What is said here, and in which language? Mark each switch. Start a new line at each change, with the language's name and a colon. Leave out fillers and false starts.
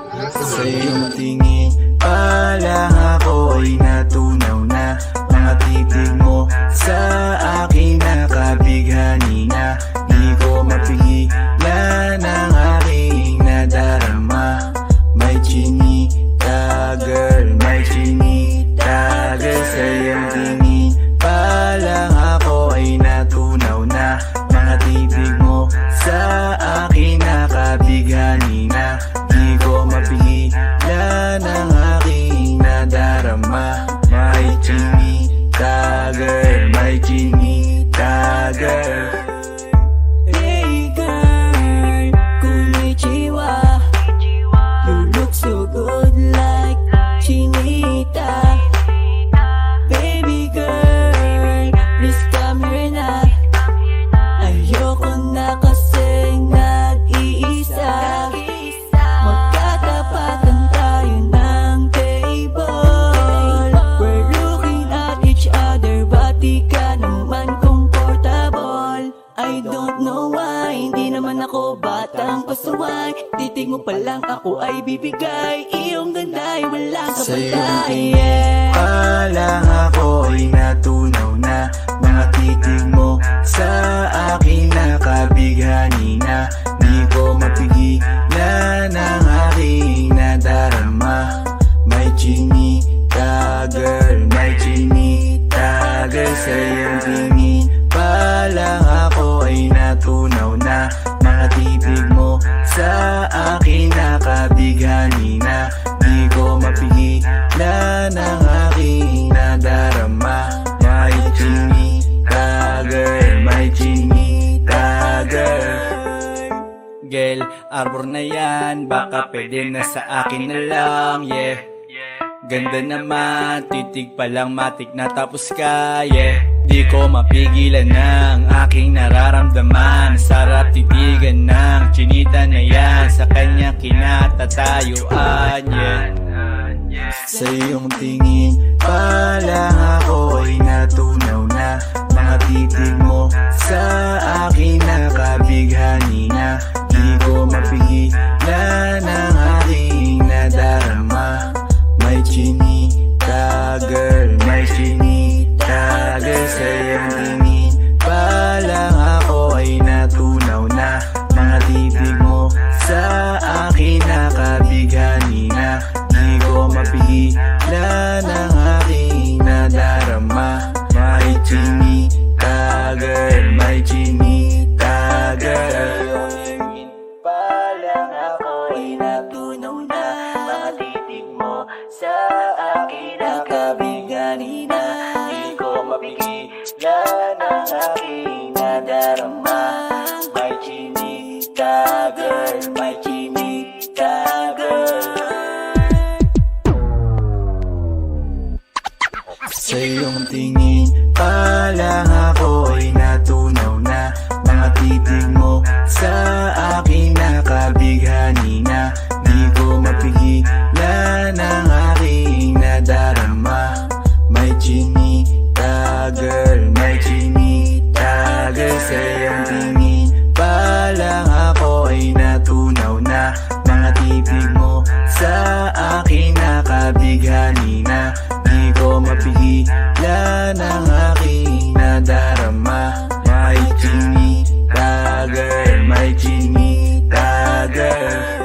Filipino: Sa iyong tingin pa lang ako ay natunaw na. Mga titig mo sa akin nakabighani na. Di ko mapigilan ang aking nadarama. May chinita girl, may chinita girl. Sa iyong tingin pa lang ako ay natunaw na. Mga titig mo sa akin nakabighani na. Di ko mapigilan ang aking nadarama. May chinita girl, may chinita girl.
English: Hey girl, konnichiwa. You look so good like chinita. Baby girl, please come here na.
Filipino: Ayoko na kasing nag-iisa. Magkatapatan tayo ng table.
English: We're looking at each other, but
Filipino: di ka naman
English: comfortable. I don't know why,
Filipino: hindi naman ako batang pasaway. Titig mo pa lang ako ay bibigay. Iyong ganda ay wala ka Sa iyong patay. tingin pa lang ako ay natunaw na. Mga titig mo sa akin nakabighani na. Di ko mapigilan ang aking nadarama. May chinita girl, may chinita girl. Sa iyong tingin pa lang ako ay natunaw na. Mga titig mo sa akin nakabighani na. Di ko mapigilan ang aking nadarama. May chinita girl, may chinita girl. Girl, arbor na yan, baka pwede na sa akin na lang, yeah. Ganda naman, titig pa lang matik na tapos ka, yeah. Di ko mapigilan ng aking nararamdaman. Sarap titigan ng chinita na yan, sa kanya kinatatayuan, yeah. Sa iyong tingin pa lang ako ay natunaw na. Mga titig mo sa akin nakabighani na. Di ko mapigilan ang aking nadarama. May chinita girl, may chinita girl. Sa iyong tingin pa lang ako ay natunaw na. Mga titig mo sa akin nakabighani na. Di ko mapigilan ang aking nadarama. May chinita girl, may chinita girl. Pa lang ako ay natunaw na. Mga titig mo sa akin nakabigani na. Di ko mapigilan ang aking nadarama. May chinita girl, may chinita girl. Sa iyong tingin pa lang ako ay natunaw na. Mga titig mo sa akin nakabighani na. Di ko mapigilan ang aking nadarama. May chinita girl, may chinita girl. Sa iyong tingin pa lang ako ay natunaw na. Mga titig mo sa akin nakabighani na. Di ko mapigilan ang aking nadarama. May chinita girl, may chinita girl.